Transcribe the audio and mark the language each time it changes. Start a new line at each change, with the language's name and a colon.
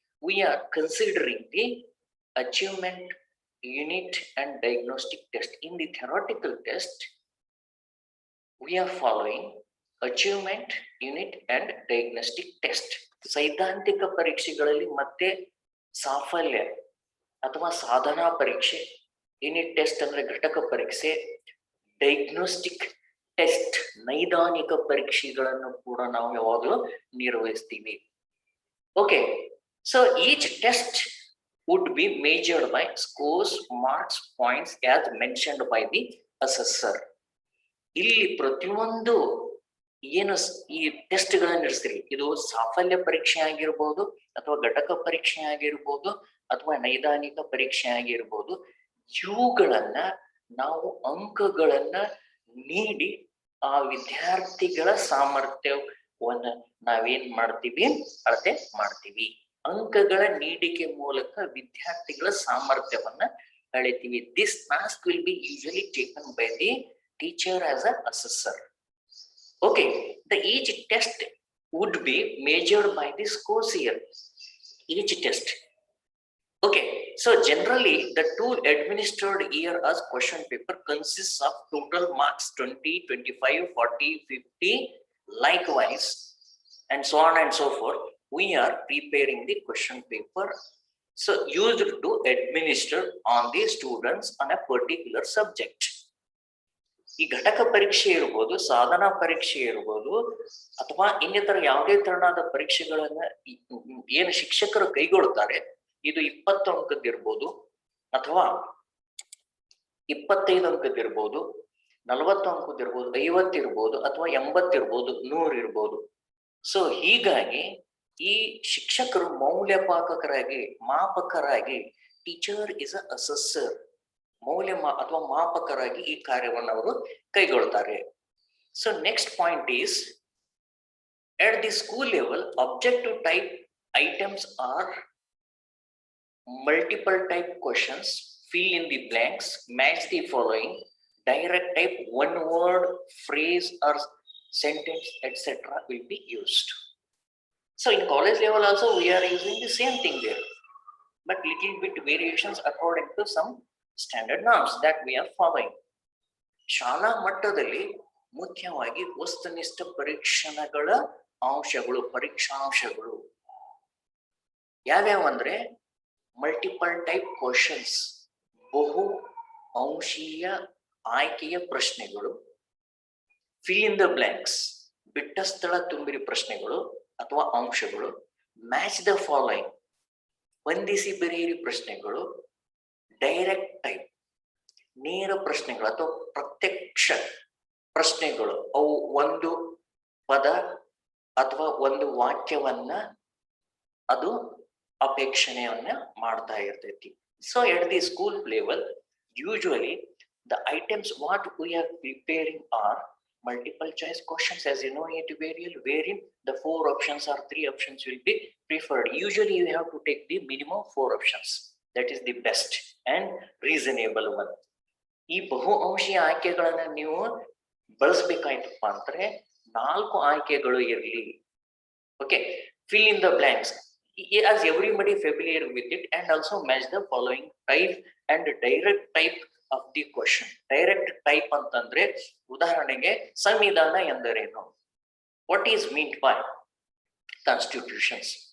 English: we are considering the achievement unit and diagnostic test. In the theoretical test, we are following achievement unit and diagnostic test.
Kannada: ಸೈದ್ಧಾಂತಿಕ ಪರೀಕ್ಷೆಗಳಲ್ಲಿ ಮತ್ತೆ ಸಾಫಲ್ಯ ಅಥವಾ ಸಾಧನಾ ಪರೀಕ್ಷೆ, unit test ಅಂದ್ರೆ ಘಟಕ ಪರೀಕ್ಷೆ, ಡಯಾಗ್ನೋಸ್ಟಿಕ್ ಟೆಸ್ಟ್ ನೈದಾನಿಕ ಪರೀಕ್ಷೆಗಳನ್ನು ಕೂಡ ನಾವು ಯಾವಾಗಲೂ ನಿರ್ವಹಿಸ್ತೀವಿ.
English: Okay, so each test would be measured by scores, marks, points as mentioned by the assessor.
Kannada: ಇಲ್ಲಿ ಪ್ರತಿಯೊಂದು ಏನು ಈ ಟೆಸ್ಟ್ ಗಳನ್ನ ನಡೆಸ್ತೀರಿ, ಇದು ಸಾಫಲ್ಯ ಪರೀಕ್ಷೆ ಆಗಿರ್ಬೋದು ಅಥವಾ ಘಟಕ ಪರೀಕ್ಷೆ ಆಗಿರ್ಬೋದು ಅಥವಾ ನೈದಾನಿಕ ಪರೀಕ್ಷೆ ಆಗಿರ್ಬೋದು, ಇವುಗಳನ್ನ ನಾವು ಅಂಕಗಳನ್ನ ನೀಡಿ ಆ ವಿದ್ಯಾರ್ಥಿಗಳ ಸಾಮರ್ಥ್ಯವನ್ನ ನಾವೇನ್ ಮಾಡ್ತೀವಿ? ಅಳತೆ ಮಾಡ್ತೀವಿ. ಅಂಕಗಳ ನೀಡಿಕೆ ಮೂಲಕ ವಿದ್ಯಾರ್ಥಿಗಳ ಸಾಮರ್ಥ್ಯವನ್ನ ಅಳಿತೀವಿ.
English: This task will be usually taken by the teacher as a assessor. Okay, each test would be measured by the scores here. Each test. Okay, so generally the tool administered here as question paper consists of total marks 20, 25, 40, 50, likewise, and so on and so forth. we are preparing the question paper, so used to administer on the students on a particular subject.
Kannada: ಈ ಘಟಕ ಪರೀಕ್ಷೆ ಇರ್ಬೋದು, ಸಾಧನಾ ಪರೀಕ್ಷೆ ಇರ್ಬೋದು, ಅಥವಾ ಇನ್ನಿತರ ಯಾವುದೇ ತರನಾದ ಪರೀಕ್ಷೆಗಳನ್ನ ಏನು ಶಿಕ್ಷಕರು ಕೈಗೊಳ್ತಾರೆ, ಇದು 20 ಅಂಕದ್ದಿರ್ಬೋದು, ಅಥವಾ 25 ಅಂಕದ್ದಿರ್ಬೋದು, 40 ಅಂಕದ್ದಿರ್ಬೋದು, 50 ಇರ್ಬೋದು, ಅಥವಾ 80 ಇರ್ಬೋದು, 100 ಇರ್ಬೋದು. ಸೊ ಹೀಗಾಗಿ ಈ ಶಿಕ್ಷಕರು ಮೌಲ್ಯಪಾಕಕರಾಗಿ, ಮಾಪಕರಾಗಿ,
English: teacher is a assessor,
Kannada: ಮೌಲ್ಯ ಅಥವಾ ಮಾಪಕರಾಗಿ ಈ ಕಾರ್ಯವನ್ನು ಅವರು ಕೈಗೊಳ್ತಾರೆ.
English: So next point is, at the school level, objective type items are multiple type questions, fill in the blanks, match the following, direct type, one word, phrase or sentence, etc. will be used. So in college level also we are using the same thing there, but little bit variations according to some standard norms that we are following.
Kannada: ಶಾಲಾ ಮಟ್ಟದಲ್ಲಿ ಮುಖ್ಯವಾಗಿ ವಸ್ತುನಿಷ್ಠ ಪರೀಕ್ಷಣಗಳ ಅಂಶಗಳು, ಪರೀಕ್ಷಾಂಶಗಳು ಯಾವ್ಯಾವ ಅಂದ್ರೆ, multiple type questions, ಬಹು ಅಂಶೀಯ ಆಯ್ಕೆಯ ಪ್ರಶ್ನೆಗಳು, ಫಿಲ್ ಇನ್ ದ ಬ್ಲಾಂಕ್ಸ್, ಬಿಟ್ಟ ಸ್ಥಳ ತುಂಬಿರಿ ಪ್ರಶ್ನೆಗಳು ಅಥವಾ ಅಂಶಗಳು, ಮ್ಯಾಚ್ ದ ಫಾಲೋಯಿಂಗ್, ಹೊಂದಿಸಿ ಬರೆಯಿರಿ ಪ್ರಶ್ನೆಗಳು, ಡೈರೆಕ್ಟ್ ಟೈಪ್, ನೇರ ಪ್ರಶ್ನೆಗಳು ಅಥವಾ ಪ್ರತ್ಯಕ್ಷ ಪ್ರಶ್ನೆಗಳು, ಅವು ಒಂದು ಪದ ಅಥವಾ ಒಂದು ವಾಕ್ಯವನ್ನ ಅದು ಅಪೇಕ್ಷಣೆಯನ್ನ ಮಾಡ್ತಾ ಇರ್ತೈತಿ.
English: So at the school level, usually the items what we are preparing are multiple choice questions, as you know it wherein the 4 options or 3 options will be preferred. Usually you have to take the minimum 4 options, that is the best and reasonable one.
Kannada: ಈ ಬಹು ಅಂಶೀಯ ಆಯ್ಕೆಗಳನ್ನ ನೀವು ಬಳಸಬೇಕಾಯ್ತಪ್ಪ ಅಂದ್ರೆ 4 ಆಯ್ಕೆಗಳು ಇರಲಿ.
English: Okay, fill in the blanks as everybody familiar with it, and also match the following type and direct type of the question. Direct type
Kannada: ಅಂತಂದ್ರೆ ಉದಾಹರಣೆಗೆ ಸಂವಿಧಾನ ಎಂದರೇನು,
English: what is meant by constitutions.